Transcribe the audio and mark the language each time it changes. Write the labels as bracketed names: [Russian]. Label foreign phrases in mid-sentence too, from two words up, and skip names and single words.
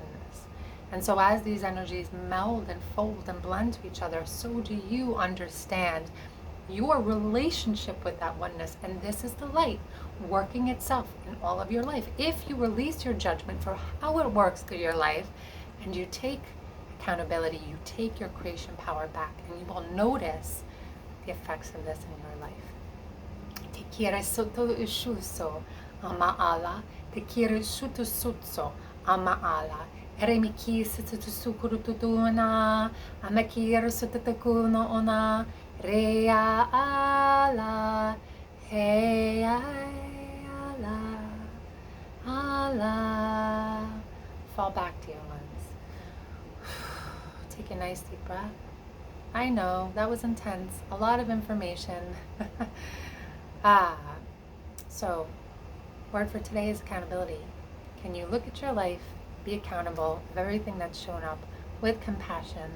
[English] And so as these energies meld and fold and blend to each other, so do you understand your relationship with that oneness. And this is the light working itself in all of your life. If you release your judgment for how it works through your life, and you take accountability, you take your creation power back, and you will notice the effects of this in your life. Te quiere soto ushuso amaala, te quiere shuto sutso amaala. Eremiki sutusukurutuna, amakir sutatakuno ona, rea ala, hey ala, ala. Fall back, dear ones. Take a nice deep breath. I know, that was intense. A lot of information. So, word for today is accountability. Can you look at your life, be accountable of everything that's shown up with compassion?